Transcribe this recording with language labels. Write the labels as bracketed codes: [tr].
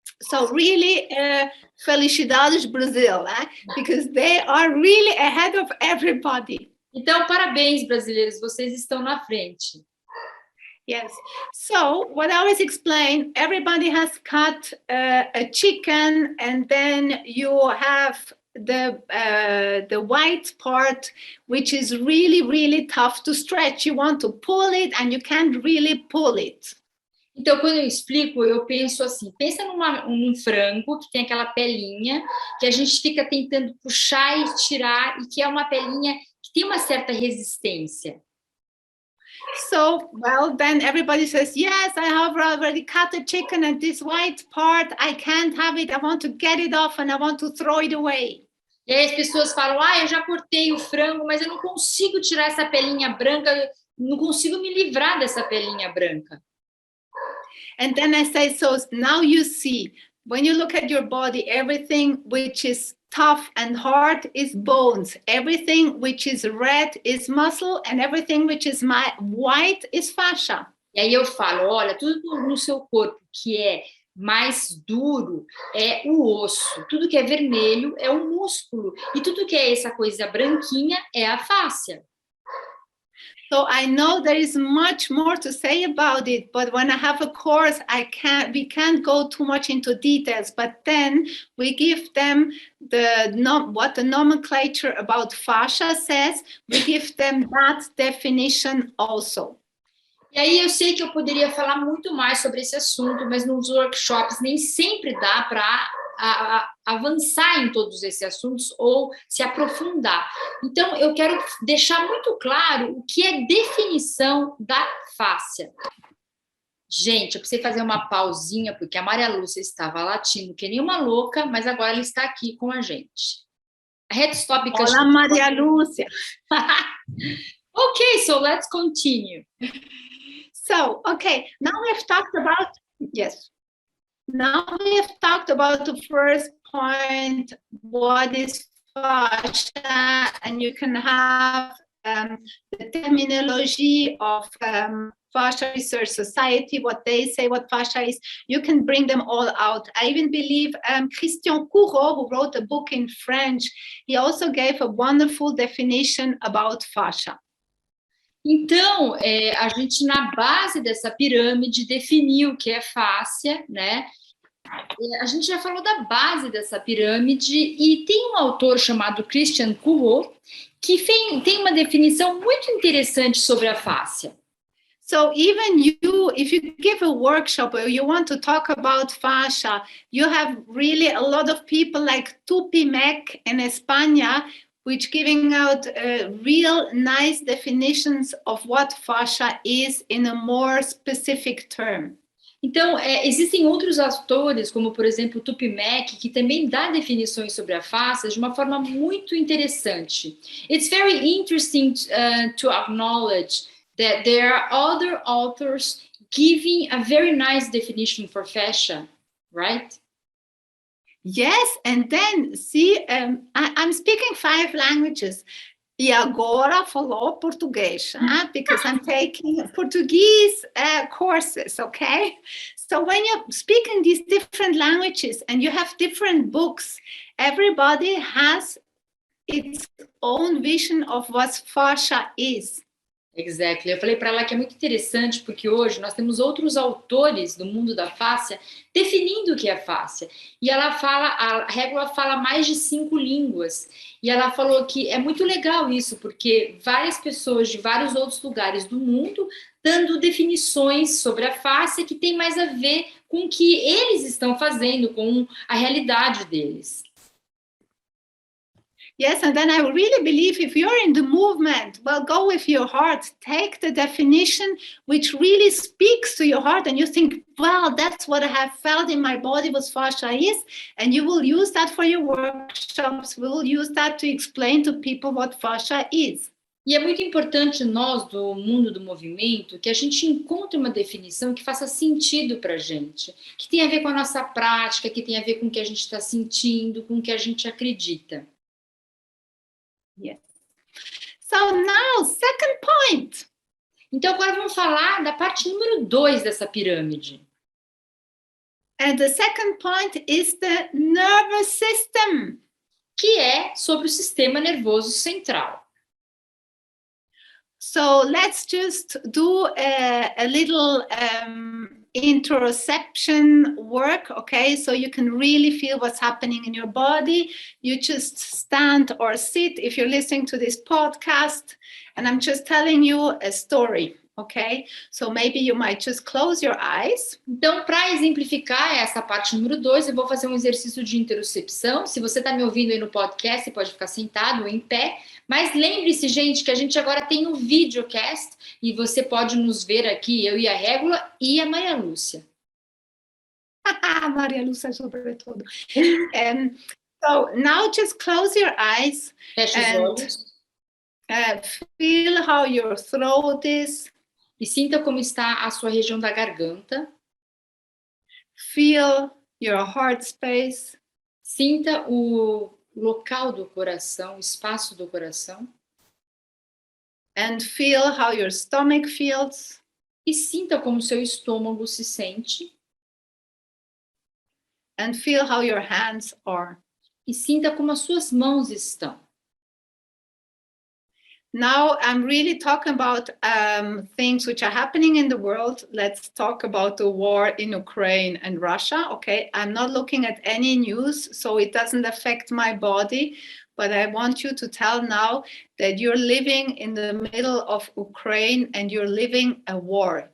[en] So really, [es] felicidades [en] Brazil, because they are really ahead of everybody. [pt] Então, parabéns, brasileiros, vocês estão na frente. [en] Yes. So what I always explain, everybody has cut a chicken, and then you have the white part, which is really, really tough to stretch. You want to pull it, and you can't really pull it. [pt] Então, quando eu explico, eu penso assim, pensa num frango que tem aquela pelinha que a gente fica tentando puxar e tirar, e que é uma pelinha que tem uma certa resistência. [en] So, well, then everybody says, yes, I have already cut the chicken and this white part, I can't have it, I want to get it off and I want to throw it away. [pt] E aí as pessoas falam, eu já cortei o frango, mas eu não consigo tirar essa pelinha branca, não consigo me livrar dessa pelinha branca. [en] And then I say, so now you see, when you look at your body, everything which is tough and hard is bones. Everything which is red is muscle, and everything which is white is fascia. [pt] E aí eu falo, olha, tudo no seu corpo que é mais duro é o osso, tudo que é vermelho é o músculo, e tudo que é essa coisa branquinha é a fáscia. [en] So I know there is much more to say about it, but when I have a course, we can't go too much into details, but then we give them what the nomenclature about fascia says, we give them that definition also. [pt] E aí eu sei que eu poderia falar muito mais sobre esse assunto, mas nos workshops nem sempre dá para avançar em todos esses assuntos ou se aprofundar. Então, eu quero deixar muito claro o que é definição da fáscia. Gente, eu precisei fazer uma pausinha, porque a Maria Lúcia estava latindo que nem uma louca, mas agora ela está aqui com a gente. [en] I had to stop because... [pt] Olá, Maria Lúcia! [en] Okay, so let's continue. So, okay, now we've talked about... Yes. Now we have talked about the first point, what is fascia, and you can have the terminology of Fascia Research Society, what they say, what fascia is, you can bring them all out. I even believe Christian Courreau, who wrote a book in French, he also gave a wonderful definition about fascia. [pt] Então, a gente, na base dessa pirâmide, definiu o que é fáscia, né? A gente já falou da base dessa pirâmide e tem um autor chamado Christian Courreau que tem uma definição muito interessante sobre a fáscia. [en] So even you, if you give a workshop or you want to talk about fascia, you have really a lot of people like Tupimec in España, which giving out real nice definitions of what fascia is in a more specific term. [pt] Então, existem outros autores, como, por exemplo, Tupimec, que também dá definições sobre a fáscia de uma forma muito interessante. [en] It's very interesting to acknowledge that there are other authors giving a very nice definition for fascia, right? Yes, and then, see, I'm speaking 5 languages. [pt] E agora falou português, [en] because I'm taking Portuguese courses, okay? So when you're speaking these different languages and you have different books, everybody has its own vision of what fascia is. Exactly. [pt] Eu falei para ela que é muito interessante porque hoje nós temos outros autores do mundo da fáscia definindo o que é fáscia. E ela fala, a Regula fala mais de 5 línguas. E ela falou que é muito legal isso, porque várias pessoas de vários outros lugares do mundo dando definições sobre a fáscia que tem mais a ver com o que eles estão fazendo, com a realidade deles. [en] Yes, and then I really believe if you're in the movement, well, go with your heart. Take the definition which really speaks to your heart and you think, well, that's what I have felt in my body what fascia is, and you will use that for your workshops. We will use that to explain to people what fascia is. [pt] E é muito importante nós, do mundo do movimento, que a gente encontre uma definição que faça sentido para a gente, que tenha a ver com a nossa prática, que tenha a ver com o que a gente está sentindo, com o que a gente acredita. [en] Yes. So now, second point. [pt] Então agora vamos falar da parte número 2 dessa pirâmide. [en] And the second point is the nervous system. [pt] Que é sobre o sistema nervoso central. [en] So let's just do a little interoception work, okay? So you can really feel what's happening in your body. You just stand or sit if you're listening to this podcast, and I'm just telling you a story, okay? So maybe you might just close your eyes. [pt] Então, para exemplificar essa parte número 2, eu vou fazer um exercício de interocepção. Se você está me ouvindo aí no podcast, você pode ficar sentado ou em pé. Mas lembre-se, gente, que a gente agora tem um videocast e você pode nos ver aqui, eu e a Regula e a Maria Lúcia. Maria Lúcia, sobretudo. [en] So now just close your eyes. [pt] Feche os olhos. [en] Feel how your throat is. [pt] E sinta como está a sua região da garganta. [en] Feel your heart space. [pt] Sinta o local do coração, o espaço do coração. [en] And feel how your stomach feels. [pt] E sinta como seu estômago se sente. [en] And feel how your hands are. [pt] E sinta como as suas mãos estão. [en] Now I'm really talking about things which are happening in the world. Let's talk about the war in Ukraine and Russia, okay? I'm not looking at any news, so it doesn't affect my body, but I want you to tell now that you're living in the middle of Ukraine and you're living a war.